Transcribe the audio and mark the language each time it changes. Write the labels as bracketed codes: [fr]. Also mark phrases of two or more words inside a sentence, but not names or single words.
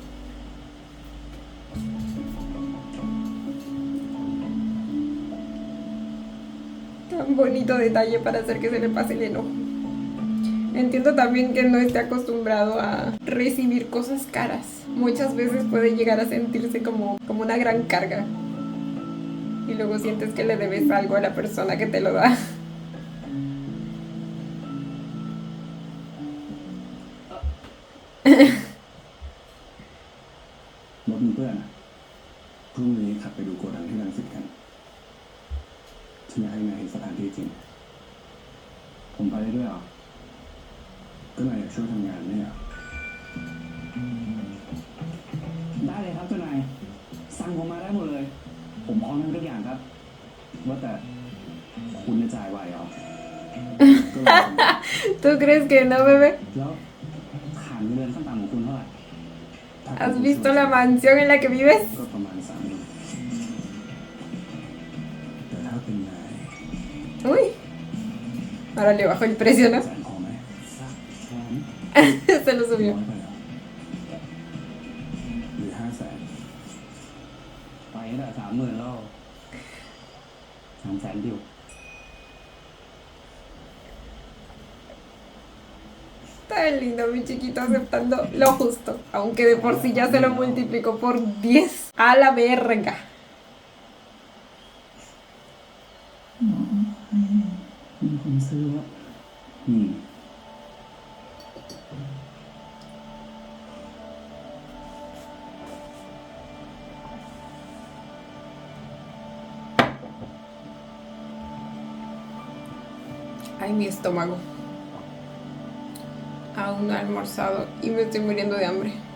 [es] Tan bonito detalle para hacer que se le pase el enojo. Entiendo también que no esté acostumbrado a recibir cosas caras. Muchas veces puede llegar a sentirse como una gran carga. Y luego sientes que le debes algo a la persona que te lo da. [th] รถมีเพื่อนอะพรุ่งนี้ขับไปดูโกดังที่รังสิตกันฉันอยากให้นายเห็นสถานที่จริง ผมไปได้ด้วยเหรอ ก็นายอยากช่วยทำงานเนี่ยเหรอ ได้เลยครับเจ้านายสั่งผมมาได้หมดเลย ผมพร้อมทำทุกอย่างครับ ว่าแต่คุณจะจ่ายไหวเหรอ ก็ลอง [es] ¿Tú crees que no, bebé? [th] แล้วฐานเงินขั้นต่ำของคุณเท่าไหร่ถ้า [es] ¿Has visto la mansión en la que vives? [th] ก็ประมาณ30,000แต่ถ้าเป็นนาย [es] Uy. Ahora le bajó el precio, ¿no? [th] แสนพอไหมสักแสน [es] Se lo [th] น้ [es] subió. [th] อยไปเหรอหรือ500,000ไปตั้งแต่30,000แล้ว300,000ดิว [es] Está lindo, mi chiquito, aceptando lo justo. Aunque de por sí ya se lo multiplicó por 10. A la verga. [th] มีคนซื้อแล้วนี่ [es] Ay, mi estómago. Aún no he almorzado y me estoy muriendo de hambre.